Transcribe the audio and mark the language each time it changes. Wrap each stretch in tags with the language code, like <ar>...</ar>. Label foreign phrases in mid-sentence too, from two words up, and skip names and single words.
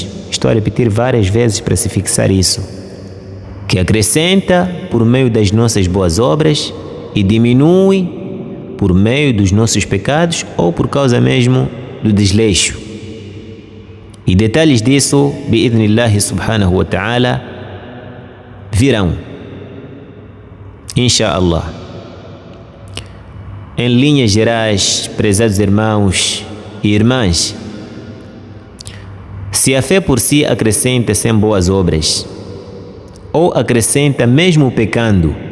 <pt>Estou a repetir várias vezes para se fixar isso. Que acrescenta por meio das nossas boas obras e diminui por meio dos nossos pecados ou por causa mesmo do desleixo. E detalhes disso,</pt> <ar>بإذن الله سبحانه وتعالى,</ar> <pt>virão.</pt> <ar>إن شاء الله.</ar> <pt>Em linhas gerais, prezados irmãos e irmãs, se a fé por si acrescenta sem boas obras, ou acrescenta mesmo pecando,</pt>